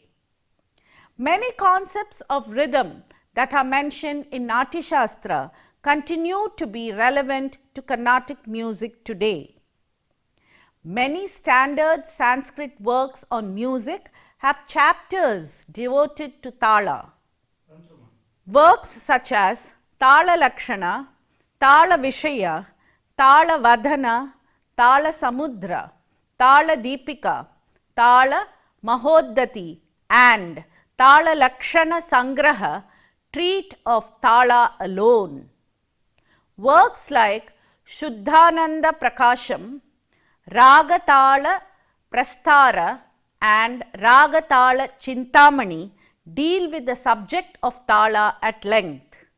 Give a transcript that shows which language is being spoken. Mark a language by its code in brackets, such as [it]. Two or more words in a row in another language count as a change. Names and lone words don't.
[en] Many concepts of rhythm that are mentioned in Natya Shastra continue to be relevant to Carnatic music today. Many standard Sanskrit works on music have chapters devoted to Tala. Works such as Tala Lakshana, Tala Vishaya, Tala Vadhana, Tala Samudra, Tala Deepika, Tala Mahoddati and Tala Lakshana Sangraha treat of Tala alone. Works like Shuddhananda Prakasham, Ragatala Prasthara and Ragatala Chintamani deal with the subject of Tala at length.